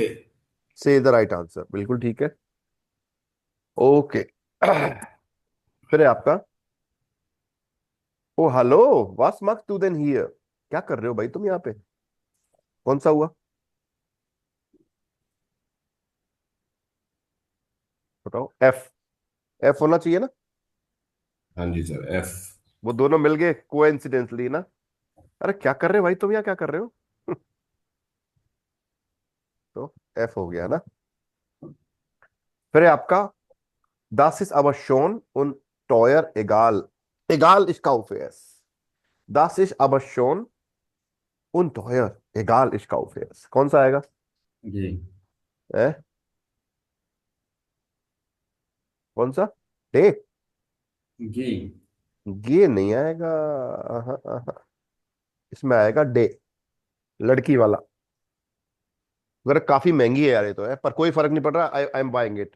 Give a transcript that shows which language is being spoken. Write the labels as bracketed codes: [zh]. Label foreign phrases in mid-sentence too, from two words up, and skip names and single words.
[hi] से [en] the right answer, [hi] बिल्कुल ठीक है। ओके, फिर है आपका ओ हेलो, [de] was machst du denn hier, [hi] क्या कर रहे हो भाई तुम यहाँ पे, कौन सा हुआ बताओ। एफ, एफ होना चाहिए ना। हाँ जी सर, एफ। वो दोनों मिल गए कोइंसिडेंटली ना। अरे क्या कर रहे हो भाई तुम यहाँ, क्या कर रहे हो। तो एफ हो गया ना। फिर है आपका [de] das ist aber schon und teuer egal, egal ich kaufe es, das ist aber schon und teuer egal ich kaufe es, [hi] कौन सा आएगा। जी। है कौन सा? डे? गे। गे नहीं आएगा। इसमें आएगा डे, लड़की वाला। अगर काफी महंगी है यार ये तो है, पर कोई फर्क नहीं पड़ रहा, [en] I am buying it.